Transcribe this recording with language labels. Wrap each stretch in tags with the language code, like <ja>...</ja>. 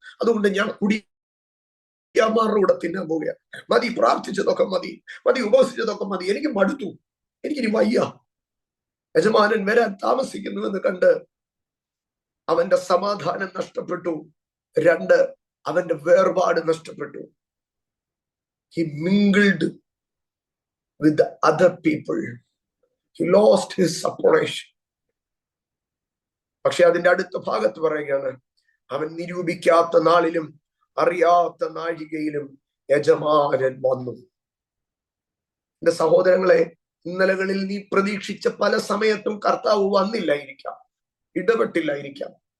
<ml>അതുകൊണ്ട് ഞാൻ കുടിയാന്മാരുടെ കൂടെ തിന്നാൻ പോവുക. മതി, പ്രാർത്ഥിച്ചതൊക്കെ മതി, ഉപവസിച്ചതൊക്കെ മതി, എനിക്ക് മടുത്തു, എനിക്കിനി വയ്യ. യജമാനൻ വരാൻ താമസിക്കുന്നുവെന്ന് കണ്ട് അവന്റെ സമാധാനം നഷ്ടപ്പെട്ടു. 2, അവന്റെ വേർപാട് നഷ്ടപ്പെട്ടു.</ml> <en>He mingled with the other people. He lost his separation.</en> <ml>പക്ഷെ അതിന്റെ അടുത്ത ഭാഗത്ത് പറയുകയാണ്, അവൻ നിരൂപിക്കാത്ത നാളിലും അറിയാത്ത നാഴികയിലും യജമാനൻ വന്നു. എന്റെ സഹോദരങ്ങളെ, ഇന്നലകളിൽ നീ പ്രതീക്ഷിച്ച പല സമയത്തും കർത്താവ് വന്നില്ലായിരിക്കാം, ഇടപെട്ടില്ലായിരിക്കാം.</ml>